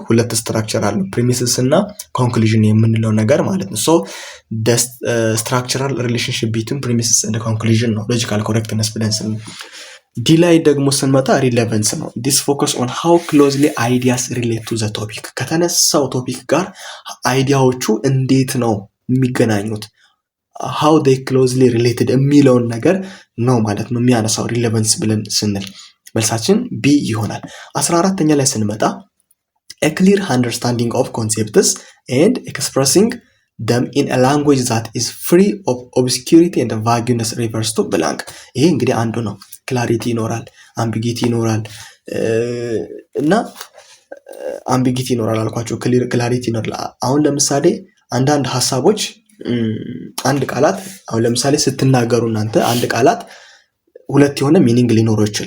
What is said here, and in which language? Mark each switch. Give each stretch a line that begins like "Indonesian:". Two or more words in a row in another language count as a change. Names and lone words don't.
Amharic: ሁለት ስትራክቸር አለው። ፕሪሚስስ እና ኮንክሉዥን የምንለው ነገር ማለት ነው።
English: so structural relationship between premises and conclusion
Amharic: ነው
English: logical correctness
Amharic: ብለን ስን ዲ ላይ ደግሞ ስንመጣ ሪሌቨንስ ነው።
English: this focus on how closely ideas relate to the topic
Amharic: ከተነሳው ቶፒክ ጋር አይዲያዎቹ እንዴት ነው የሚገናኙት
English: how they closely related
Amharic: የሚለውን ነገር ነው ማለት ነው የሚያነሳው ሪሌቨንስ ብለን ስንል መልሳችን ቢ ይሆናል። 14ኛ ላይ ስንመጣ a
English: clear understanding of concepts and expressing them in a language that is free of obscurity and vagueness refers to blank።
Amharic: ይሄ እንግዲህ አንዱ ነው። ክላሪቲ ይኖራል፣ አምቢጊቲ ይኖራል እና አምቢጊቲ ይኖራል አልኳቸው፣ ክላሪቲ ይኖራል። አሁን ለምሳሌ አንዳንድ ሀሳቦች አንድ ቃላት አሁን ለምሳሌ ስትናገሩ እናንተ አንድ ቃላት ሁለት የሆነ ሚኒንግ ሊኖረው